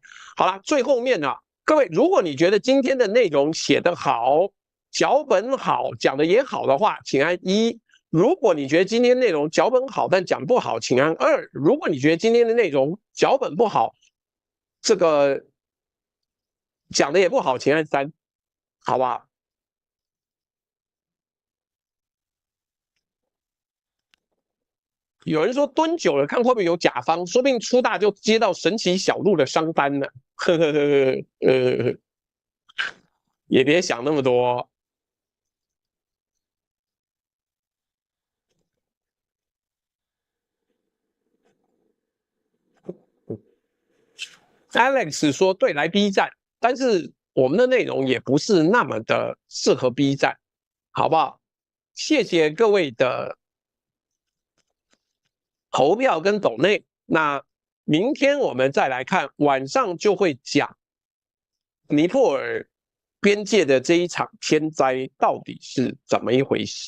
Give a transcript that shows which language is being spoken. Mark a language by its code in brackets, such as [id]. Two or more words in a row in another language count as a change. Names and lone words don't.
[zh] 好了，最後面啊，各位，如果你覺得今天的內容寫得好，腳本好，講得也好的話，請按1；如果你覺得今天內容腳本好，但講不好，請按2；如果你覺得今天的內容腳本不好，這個講的也不好，請按3。好不好？有人說蹲久了看會不會有甲方，說不定出大就接到神奇小路的商單了。呵呵呵呵，也別想那麼多。Alex 說：“對，來 B 站，但是。” 我們的內容也不是那麼的適合 B 站，好不好？謝謝各位的投票跟抖內。那明天我們再來看，晚上就會講尼泊爾邊界的這一場天災到底是怎麼一回事。